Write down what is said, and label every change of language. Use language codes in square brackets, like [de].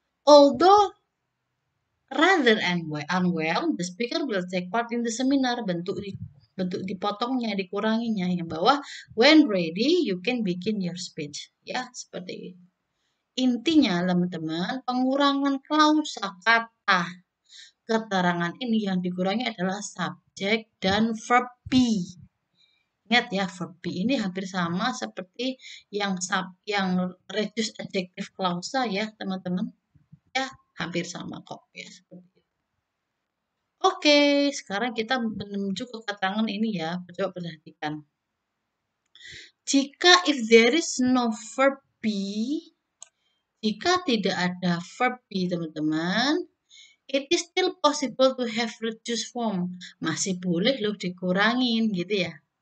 [en] Although rather unwell, the speaker will take part in the seminar. [id] Bentuk dipotongnya, dikuranginya yang bawah. [en] When ready, you can begin your speech. [id] Ya, seperti itu. Intinya, teman-teman, pengurangan klausa kata keterangan ini yang dikurangi adalah subjek dan verb be. Ingat ya, verb be ini hampir sama seperti yang reduced adjective klausa ya, teman-teman. Ya, hampir sama kok ya, seperti itu. Oke, sekarang kita menuju ke keterangan ini ya. Coba perhatikan. Jika [en] if there is no verb be, [id] jika tidak ada verb be, teman-teman, [en] it is still possible to have reduced form. [id] Masih boleh loh dikurangin gitu ya.